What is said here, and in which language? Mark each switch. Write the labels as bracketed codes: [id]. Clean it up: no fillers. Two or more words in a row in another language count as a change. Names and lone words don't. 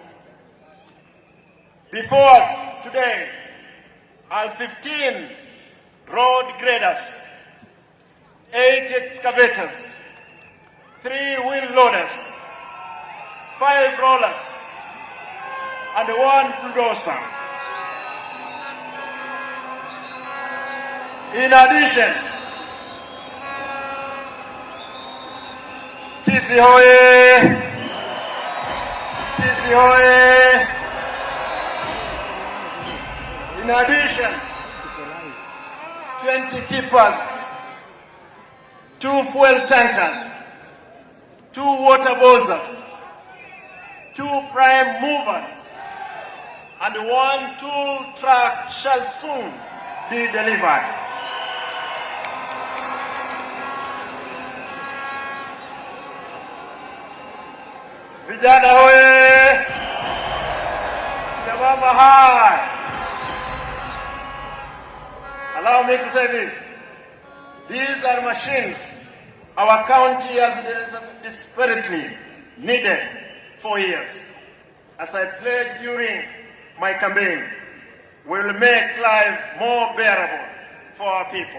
[en] Before us today are 15 road graders, 8 excavators, 3 wheel loaders, 5 rollers, and 1 bulldozer. In addition, [sw] Kisii hoye! Kisii hoye! [en] In addition, 20 keepers, 2 fuel tankers, 2 water bowsers, 2 prime movers, and 1 tool truck shall soon be delivered. [sw] Vijana hoye! Jamama hai! [en] Allow me to say this. These are machines our county has desperately needed for years. As I pledged during my campaign, we will make life more bearable for our people.